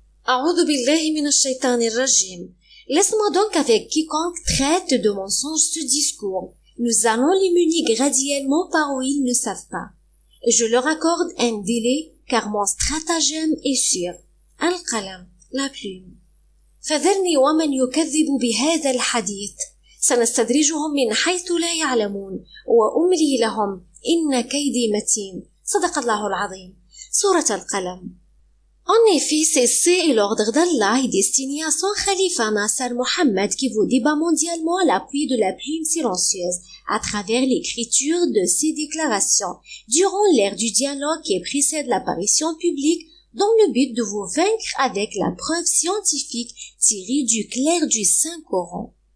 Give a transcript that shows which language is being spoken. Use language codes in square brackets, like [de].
[ar] A'udhu billahi minash shaitanir rajim. [fr] Laisse-moi donc avec quiconque traite de mensonge ce discours, nous allons les mener graduellement par où ils ne savent pas. Et je leur accorde un délai car mon stratagème est sûr. القلم, la plume. [ar] فذرني ومن يكذب بهذا الحديث سنستدرجهم من حيث لا يعلمون وأملي لهم إن كيدي متين. صدق الله العظيم. سورة القلم. [fr] En effet, c'est l'ordre d'Allah est destiné à son khalife Nasser Mohammed qui vous débat mondialement à l'appui de la plume silencieuse à travers l'écriture de ses déclarations durant l'ère du dialogue qui précède l'apparition publique dans le but de vous vaincre avec la preuve scientifique tirée du clair du Saint-Coran.